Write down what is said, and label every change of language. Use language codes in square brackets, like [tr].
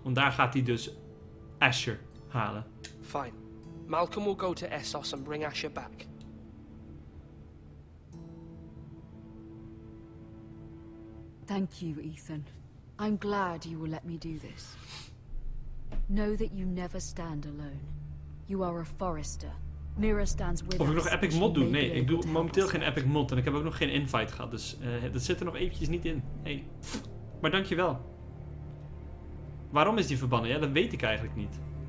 [nl] Want daar gaat hij dus Asher halen. [en] Fine. Malcolm will go to Essos and bring Asher back. Thank you, Ethan. I'm glad you will let me do this. Know that you never stand alone. You are a forester. Mira stands with [nl] Of ik nog epic mod doe? Nee, ik doe momenteel geen epic mod. En ik heb ook nog geen invite gehad. Dus dat zit er nog eventjes niet in. Hey. Maar dankjewel. Waarom is die verbannen? Ja, dat weet ik eigenlijk niet.